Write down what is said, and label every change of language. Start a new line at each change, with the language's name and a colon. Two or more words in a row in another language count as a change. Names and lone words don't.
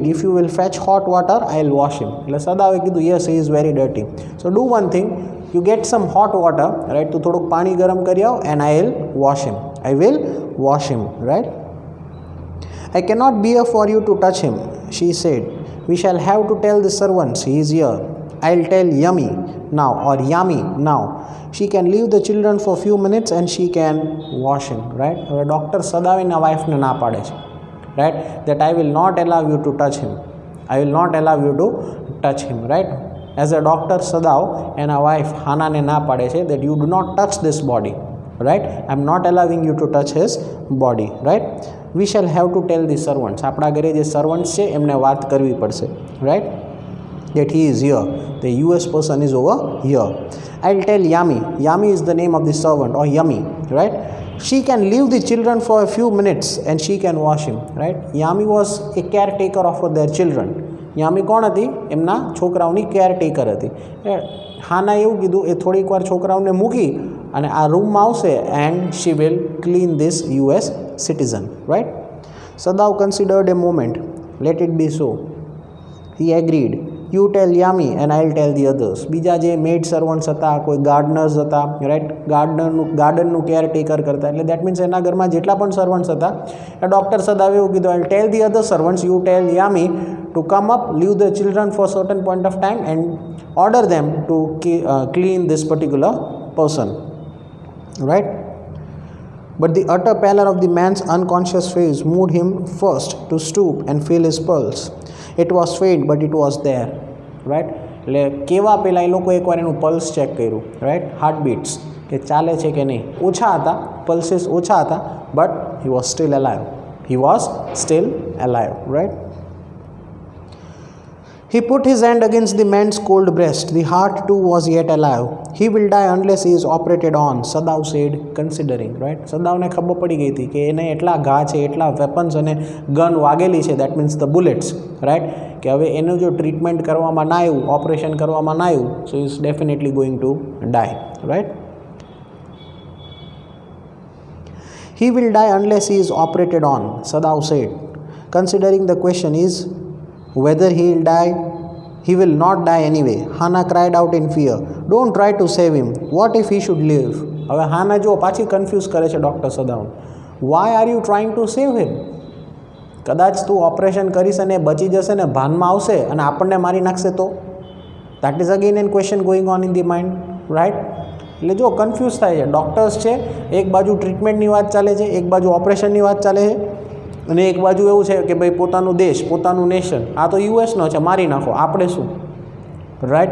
English: If you will fetch hot water I will wash him.
Gujarati: એટલે સદાવે કીધું
English: Yes, he is very dirty. So do one thing, you get some hot water. Right?
Gujarati: તો થોડુંક પાણી ગરમ કરી આવો
English: and I will wash him. I will wash him. Right? I cannot bear for you to touch him, she said. We shall have to tell the servants he is here. I'll tell Yummy now, or Yummy now. She can leave the children for few minutes and she can wash him. Right? Dr.
Gujarati: Sadavina wife ને ના પાડે છે.
English: Right? That I will not allow you to touch him. I will not allow you to touch him. Right? As a Dr. Sadav and a wife Hana
Gujarati: ને ના પાડે છે
English: that you do not touch this body. Right? I am not allowing you to touch his body. Right? We shall have to tell the servants.
Gujarati: આપણા ઘરે જે સર્વન્ટ્સ છે એમને વાત કરવી પડશે.
English: Right? that he is here. The US person is over here. I'll tell Yami. Yami is the name of the servant, or Yummy, right? She can leave the children for a few minutes and she can wash him, right? Yami was a caretaker of their children.
Gujarati: યામી કોણ હતી? એમના છોકરાઓની કેરટેકર હતી. હાના એવું કીધું એ થોડીક વાર છોકરાઓને મૂકી અને આ રૂમમાં આવશે
English: and she will clean this US citizen, right? Sadao considered a moment. Let it be so. He agreed. You tell Yami and I'll tell the others.
Gujarati: બીજા જે
English: maid servants
Gujarati: હતા, કોઈ ગાર્ડનર્સ હતા, રાઈટ, ગાર્ડનનું કેરટેકર કરતા, એટલે
English: that means
Gujarati: એના ઘરમાં જેટલા પણ સર્વન્ટ્સ હતા એ ડૉક્ટર સદાવે એવું કીધું,
English: I'll tell the other servants, you tell Yami to come up, leave the children for a certain point of time and order them to clean this particular person, right? But the utter pallor of the man's unconscious face moved him first to stoop and feel his pulse. It was faint, but it was there, right?
Gujarati: એટલે કેવા પહેલાં એ લોકો એકવાર એનું
English: pulse check
Gujarati: કર્યું, રાઈટ,
English: heart beats
Gujarati: કે ચાલે છે કે નહીં. ઓછા હતા, પલ્સીસ ઓછા હતા,
English: but he was still alive. He was still alive, right. He put his hand against the man's cold breast. The heart too was yet alive. He will die unless he is operated on, Sadao said, considering, right?
Gujarati: સદાવને ખબર પડી ગઈ હતી કે એને એટલા ઘા છે, એટલા વેપન્સ અને ગન વાગેલી છે,
English: that means the bullets,
Gujarati: રાઈટ, કે હવે એનું જો ટ્રીટમેન્ટ કરવામાં ના આવ્યું, ઓપરેશન કરવામાં ના આવ્યું,
English: so is definitely going to die,
Gujarati: રાઈટ.
English: He will die unless he is operated on, Sadao said, considering the question is whether he will die. He will not die anyway. Hannah cried out in fear. Don't try to save him. What if he should live?
Gujarati: હવે હાના જો પાછી કન્ફ્યુઝ કરે છે ડૉક્ટર સદાઉન.
English: Why are you trying to save him?
Gujarati: કદાચ તું ઓપરેશન કરીશ અને બચી જશે ને ભાનમાં આવશે અને આપણને મારી નાખશે તો?
English: That is again an question going on in the mind, right.
Gujarati: એટલે જો કન્ફ્યુઝ થાય છે. ડૉક્ટર્સ છે, એક બાજુ ટ્રીટમેન્ટની વાત ચાલે છે, એક બાજુ ઓપરેશનની વાત ચાલે છે, અને એક બાજુ એવું છે કે ભાઈ પોતાનું દેશ, પોતાનું નેશન, આ તો યુએસનો છે, મારી નાખો, આપણે શું, રાઈટ.